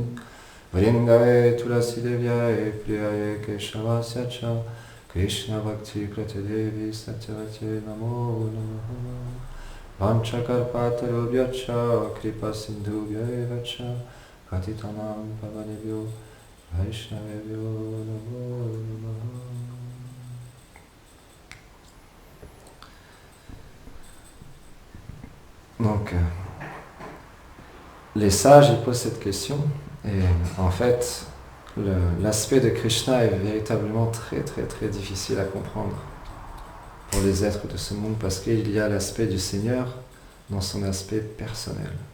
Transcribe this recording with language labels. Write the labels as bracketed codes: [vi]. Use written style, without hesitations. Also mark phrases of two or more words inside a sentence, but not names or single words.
[sa] वृन्दवे तुलसी देव्यये प्रियये केशवस्य च कृष्ण भक्ति प्रतदेवी सत्यवते नमो नमह. वन्चकर्पतरुभ्यच कृपा सिन्धुभ्य एवच पतितनम् पावनेभ्यो वैष्णवेभ्यो नमो नमह. [fr] Donc, les sages ils posent cette question et en fait, l'aspect de Krishna est véritablement très très très difficile à comprendre pour les êtres de ce monde parce qu'il y a l'aspect du Seigneur dans son aspect personnel